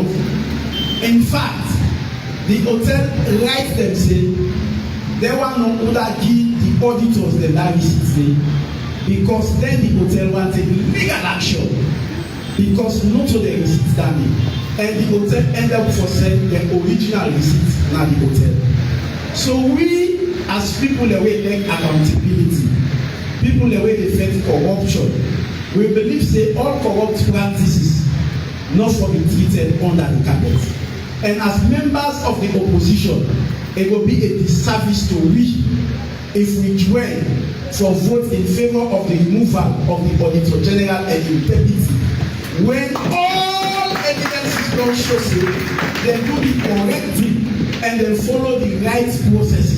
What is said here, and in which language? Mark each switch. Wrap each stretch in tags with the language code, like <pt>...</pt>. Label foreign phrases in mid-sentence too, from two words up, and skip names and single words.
<pcm>In fact, the hotel write them say they wan no other give the auditors dem that receipt say because then the hotel wan take legal action because no to the receipt standing, and the hotel end up for send the original receipt na the hotel. So we as people wey take accountability, people wey dey fight corruption, we believe say all corrupt practices not for be treated under the carpet. And as members of the opposition, it will be a disservice to we if we join for vote in favor of the removal of the Auditor General and integrity when all evidences don show say dem do the correct thing and dem follow the right processes.</pcm>